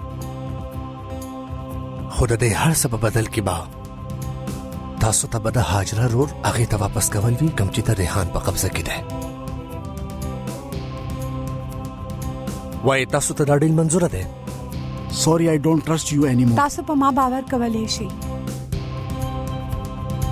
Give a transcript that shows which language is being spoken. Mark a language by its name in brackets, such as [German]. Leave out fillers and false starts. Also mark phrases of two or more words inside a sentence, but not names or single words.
[Pashto] خو د دې هر څه په بدل کې به تاسو ته به د حاجره رور هغې ته واپس کول وي کوم چې د ریحان په قبضه کې دی. وایي تاسو ته دا ډیل منظوره دی؟ [English] Sorry, I don't trust you anymore. [Pashto] تاسو په ما باور کولی شئ.